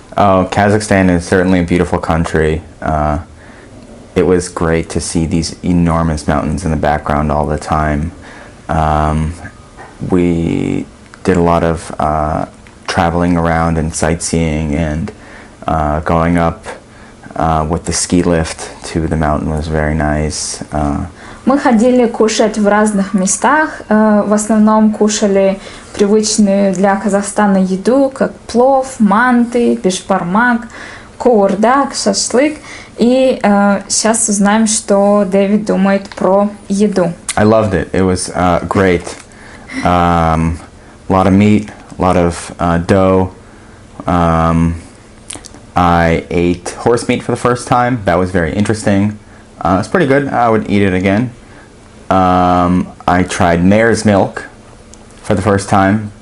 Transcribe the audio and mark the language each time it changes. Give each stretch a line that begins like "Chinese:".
English: Oh, Kazakhstan is certainly a beautiful country. It was great to see these enormous mountains in the background all the time. We did a lot of traveling around and sightseeing, and going up with the ski lift to the mountain was very nice.
Russian: Мы ходили кушать в разных местах, в основном кушали привычную для Казахстана еду, как плов, манты, бешбармак, куурдак, шашлык. И сейчас узнаем, что Дэвид думает про еду.
English: I loved it. It was great. A lot of meat, a lot of dough. I ate horse meat for the first time. That was very interesting. It's pretty good. I would eat it again. I tried mare's milk for the first time.